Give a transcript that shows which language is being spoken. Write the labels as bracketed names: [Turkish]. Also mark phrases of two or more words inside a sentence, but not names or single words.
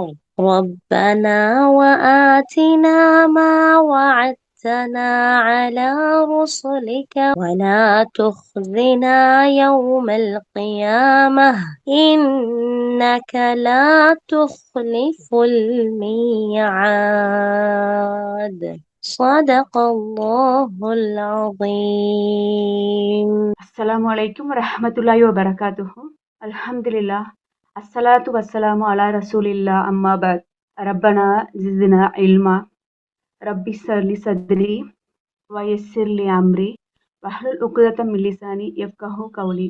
[Arabic] ربنا وآتنا ما وعدتنا على رسلك ولا تخزنا يوم القيامة إنك لا تخلف الميعاد. صدق الله العظيم. السلام عليكم ورحمة الله وبركاته الحمد لله الصلاة والسلام على رسول الله أما بعد. ربنا زدنا علما رب اشرح لي صدري ويسر لي أمري واحلل عقدة من لساني يفقهوا قولي.